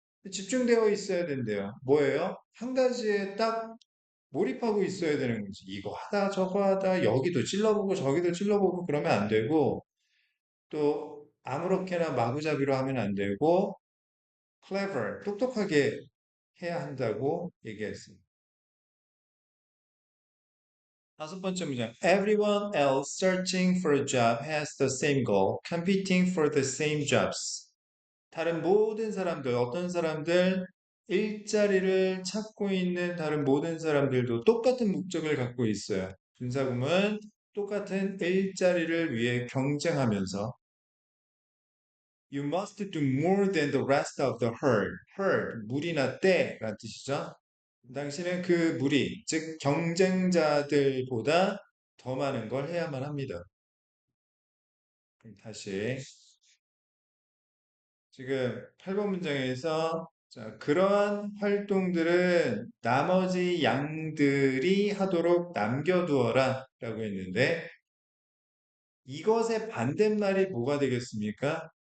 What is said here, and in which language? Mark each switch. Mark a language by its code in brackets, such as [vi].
[ko] 집중되어 있어야 된대요. 뭐예요? 한 가지에 딱 몰입하고 있어야 되는 거지. 이거 하다 저거 하다 여기도 찔러보고 저기도 찔러보고 그러면 안 되고, 또 아무렇게나 마구잡이로 하면 안 되고 clever, 똑똑하게 해야 한다고 얘기했습니다. 다섯 번째 문장. [en] Everyone else searching for a job has the same goal, competing for the same jobs. [ko] 다른 모든 사람들, 어떤 사람들, 일자리를 찾고 있는 다른 모든 사람들도 똑같은 목적을 갖고 있어요. 군사금은 똑같은 일자리를 위해 경쟁하면서 [en] You must do more than the rest of the herd. [ko] herd, 무리나 떼라는 뜻이죠. 당신은 그 무리, 즉 경쟁자들보다 더 많은 걸 해야만 합니다. 다시 지금 8번 문장에서 자, 그러한 활동들은 나머지 양들이 하도록 남겨두어라 라고 했는데 이것의 반대말이 뭐가 되겠습니까?